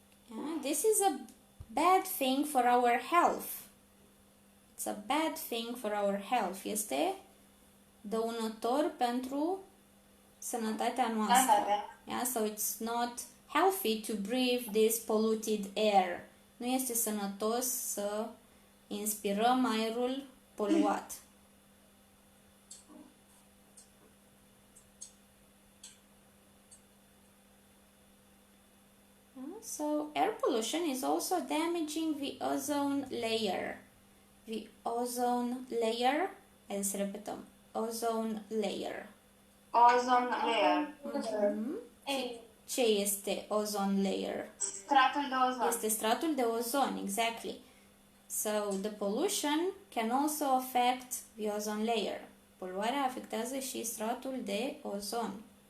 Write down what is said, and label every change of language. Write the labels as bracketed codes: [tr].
[en] Yeah, this is a bad thing for our health. It's a bad thing for our health. [ro] Este dăunător pentru sănătatea noastră. [en] Yeah, so it's not healthy to breathe this polluted air. [ro] Nu este sănătos să inspirăm aerul poluat. [en] So air pollution is also damaging the ozone layer. The ozone layer. [ro] Haideți să repetăm. [en] Ozone layer. Ozone layer. [ro] Ce este ozone layer? Stratul de ozon. Este stratul de ozon, [en] exactly. So, the pollution can also affect the ozone layer. [ro] Poluarea afectează și stratul de ozon.